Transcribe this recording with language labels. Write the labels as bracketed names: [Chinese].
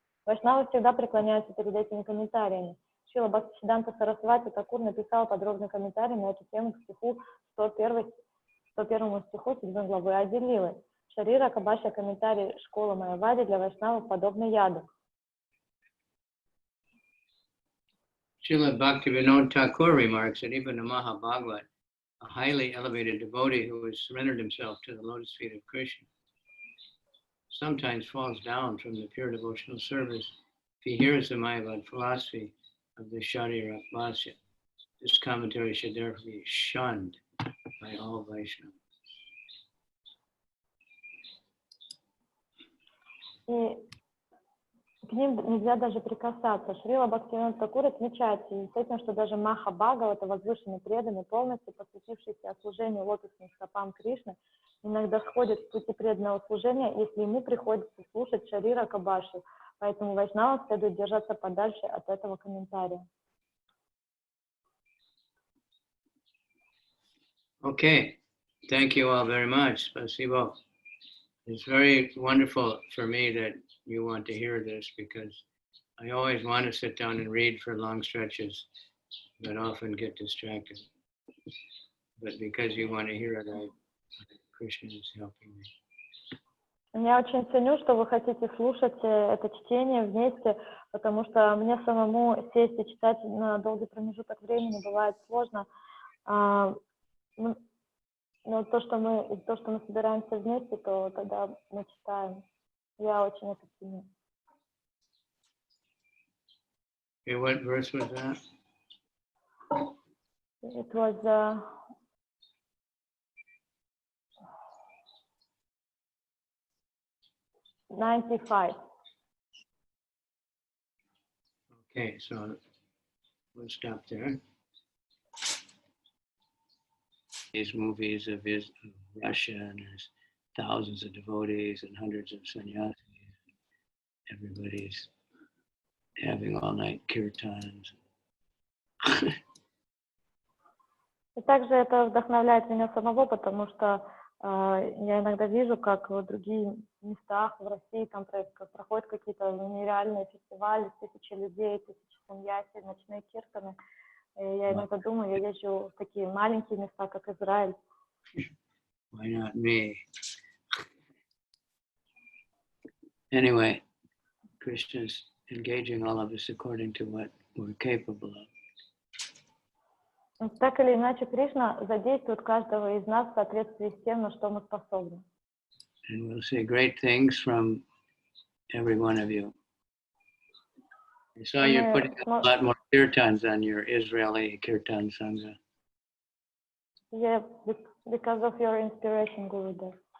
[Russian] Вайшнавы всегда преклоняются перед этими комментариями. Шрила Бхактисиддханта Сарасвати Такур написал подробный комментарий на эту тему к стиху 101 стиху 7 главы Антья-лилы. Шарира Кабашья комментарий школы Майявади для вайшнавов подобный яду. [English] Srila Bhaktivinoda Thakur remarks that even a Mahabhagavat, a highly elevated devotee who has surrendered himself to the lotus feet of Krishna, sometimes falls down from the pure devotional service if he hears the Mayavad philosophy of the Sharira Bhasya. This commentary should therefore be shunned by all Vaishnavas. [Russian] И к ним нельзя даже прикасаться. Шрила Бхактивинода Такур отмечает с этим, что даже Махабхагава, это возвышенный преданный, полностью посвятившийся служению лотосным стопам Кришны, иногда сходит в пути преданного служения, если ему приходится слушать Шарира Кабаши. Поэтому вайшнавам следует держаться подальше от этого комментария. [English] Okay, thank you all very much. Spasibo. It's very wonderful for me that you want to hear this because I always want to sit down and read for long stretches, but often get distracted. But because you want to hear it, Krishna is helping me. [Russian] Я очень ценю, что вы хотите слушать это чтение вместе, потому что мне самому сесть и читать на долгий промежуток времени бывает сложно. Но то, что мы собираемся вместе, то тогда мы читаем. Я очень это ценю. [English] Okay, what verse was that? It was 95. Okay, so we'll stop there. These movies of Russia, and there's thousands of devotees and hundreds of sannyasis. Everybody's having all-night kirtans. [Russian] И также это вдохновляет меня самого, потому что я иногда вижу, как в других местах в России там проходят какие-то нереальные фестивали, тысячи людей, тысячи саньяси, ночные киртаны. И я иногда думаю, я езжу в такие маленькие места, как Израиль. [English] Why not me? Anyway, Krishna's engaging all of us according to what we're capable of. [Russian] Так или иначе, Кришна задействует каждого из нас в соответствии с тем, на что мы способны. [English] And we'll see great things from every one of you. I saw you're putting a lot more kirtans on your Israeli kirtan sangha. Yeah, because of your inspiration, Gurudev.